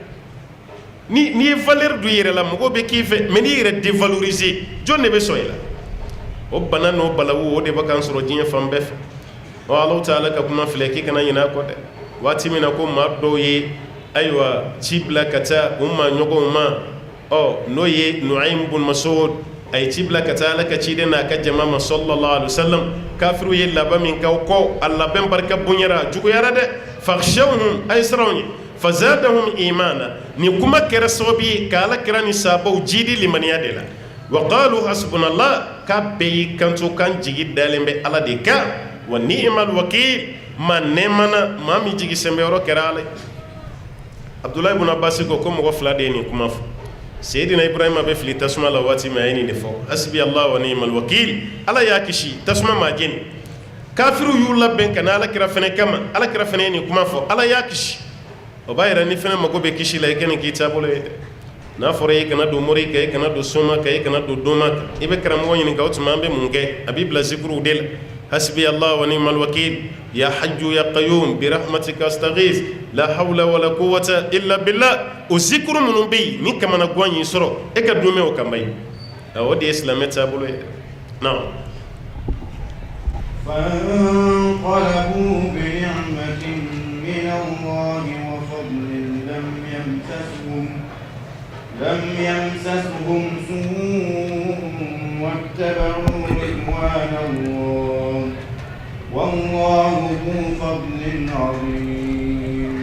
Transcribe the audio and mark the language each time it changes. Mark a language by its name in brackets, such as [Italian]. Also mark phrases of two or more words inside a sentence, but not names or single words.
[Bambara] n'i ye valeur don i yɛrɛ la mɔgɔw bɛ k'i fɛ mais n'i yɛrɛ dévaloriser jɔn de bɛ sɔn i la o bana n'o balawu o de bɛ k'an sɔrɔ diɲɛ fan bɛɛ fɛ ɔ Alahu Taala ka kuma filɛ k'i kana ɲinɛ a kɔ dɛ waati min na ko maa dɔw ye ayiwa ci bila ka taa u maa ɲɔgɔnw ma n'o ye Nu'aym bun Mas'ud a ye ci bila ka taa Ala ka ciden n'a ka jama ma [Arabic] صلى الله عليه وسلم [Bambara] kafiriw ye laban min k'aw kɔ a labɛn barika bonyara a juguyara dɛ fakhshawhum a ye siranw ye [Arabic] فزادهم إيمانا [Bambara] nin kuma kɛra sababu ye ka Ala kira ni sahabaw jidi limaniya de la [Arabic] وقالوا حسبنا الله [Bambara] k'a bɛɛ y'i kanto kan jigi dalen bɛ Ala de kan [Arabic] ونعم الوكيل [Bambara] maa nɛɛmana maa min jigi sɛnbɛyɔrɔ kɛra Ala ye Abdullah ibn Abbas ko mɔgɔ fila de ye nin kuma fɔ Seydina Ibrahima bɛ fili tasuma la waati min a ye nin de fɔ [Arabic] حسبي الله ونعم الوكيل [Bambara] Ala y'a kisi tasuma ma jeni kafiru y'u labɛn ka na Ala kira fɛnɛ kama Ala kira fɛnɛ ye nin kuma fɔ Ala y'a kisi o b'a yira ni fɛnɛ mago bɛ kisi la i ka nin k'i taabolo ye dɛ n'a fɔra i kana don mori kan i kana don soma kan i kana don doma kan i bɛ karamɔgɔ ɲininka o tuma an bɛ mun kɛ a b'i bila zikruw de la [Arabic] حسبي الله ونعم الوكيل يا حي يا قيوم برحمتك أستغيث لا حول ولا قوة إلا بالله [Bambara] o zikru minnu bɛ yen ni kamana gan y'i sɔrɔ e ka don mɛn o kan ba ye o de ye silamɛ taabolo ye naam [Arabic] فانقلبوا بنعمة من الله وفضل لم يمسسهم سوء واتبعوا رضوان الله والله ذو فضل عظيم